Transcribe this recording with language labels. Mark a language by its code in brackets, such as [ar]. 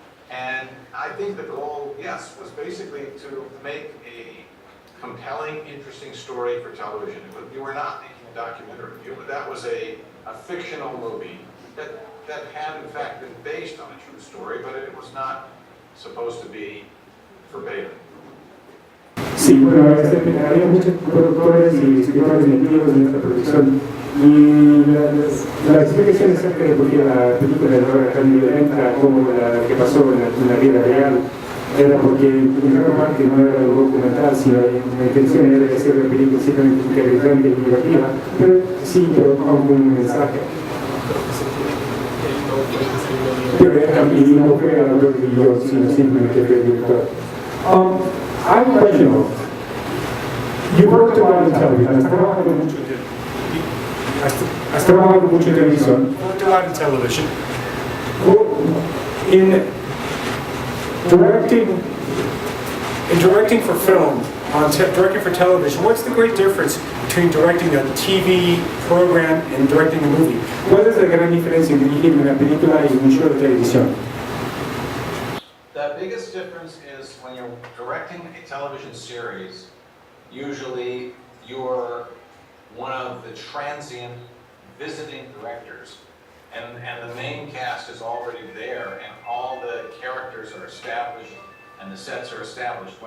[en] And I think the goal, yes, was basically to make a compelling, interesting story for television. You were not making a documentary. That was a fictional movie that had in fact been based on a true story, but it was not supposed to be verbatim. [es] Sí, bueno, había muchos productores y escritores metidos en esta producción, y la explicación acerca de por qué la película era tan violenta como la que pasó en la vida real era porque en gran parte no era un documental, sino la intención era de hacer la película simplemente interesante y divertida, pero sí, pero con un mensaje. Y no fue el autor y yo, sino simplemente fue el director. [en] I have a question. You worked a lot in television. [es] Has trabajado mucho en televisión. [en] Worked a lot in television. In directing for film, directing for television, what's the great difference between directing a TV program and directing a movie? [es] ¿Cuál es la gran diferencia en dirigir una película y un show de televisión? [en] The biggest difference is when you're directing a television series, usually you're one of the transient visiting directors, and the main cast is already there, and all the characters are established, and the sets are established.